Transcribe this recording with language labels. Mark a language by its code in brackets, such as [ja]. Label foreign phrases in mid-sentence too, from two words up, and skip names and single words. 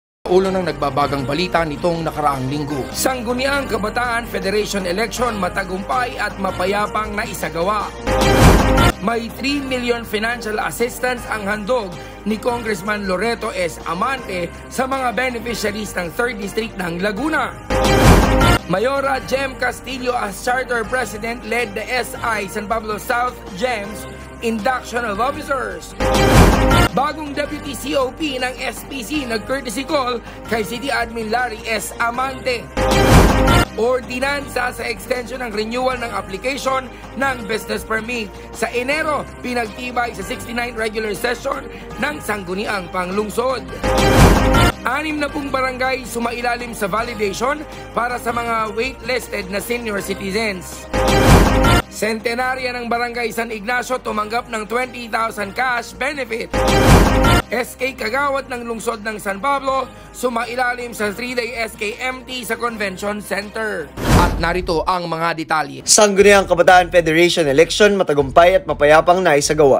[tl] ulo ng nagbabagang balita nitong nakaraang linggo. Sangguniang Kabataan Federation election matagumpay at mapayapang naisagawa. May 3 million [en] financial assistance [tl] ang handog ni Congressman Loreto S. Amante sa mga beneficiaries ng 3rd District ng Laguna. [en] Mayora Jem Castillo as Charter President led the SI San Pablo South GEMS Induction of Officers. [tl] Bagong Deputy COP ng SPC nag-courtesy call kay City Admin Larry S. Amante. Ordinansa sa extension ng renewal ng application ng business permit. Sa Enero, pinagtibay sa 69 regular session ng Sangguniang Panglungsod. 60 barangay sumailalim sa validation para sa mga waitlisted na [en] senior citizens. [tl] Sentenarya ng Barangay San Ignacio tumanggap ng 20,000 [en] cash benefit. [tl] SK Kagawad ng lungsod ng San Pablo sumailalim sa 3-day SKMT sa Convention Center. At narito ang mga detalye. Sangguniang Kabataan Federation election matagumpay at mapayapang naisagawa.